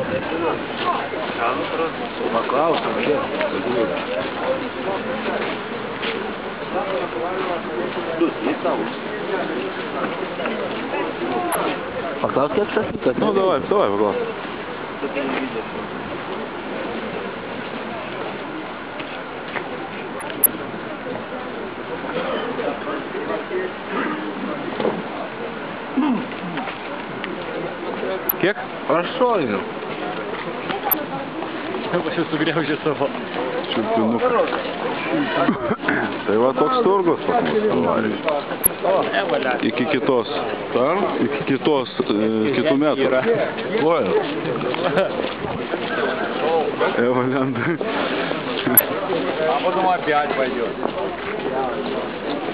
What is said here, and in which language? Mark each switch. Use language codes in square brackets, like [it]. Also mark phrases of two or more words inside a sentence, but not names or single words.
[lt] Paklausim, čia. Paklausk, kiek šašlykas? [ru] Ну давай, [lt] paklausk. Kiek? Aštuonių. Aš jau sugriaužė savo. Čiulpinuką. Tai va toks turgus pas mus Kalvarijoj. Iki kitos. Iki kitų metų. [ru] А потом опять пойдет.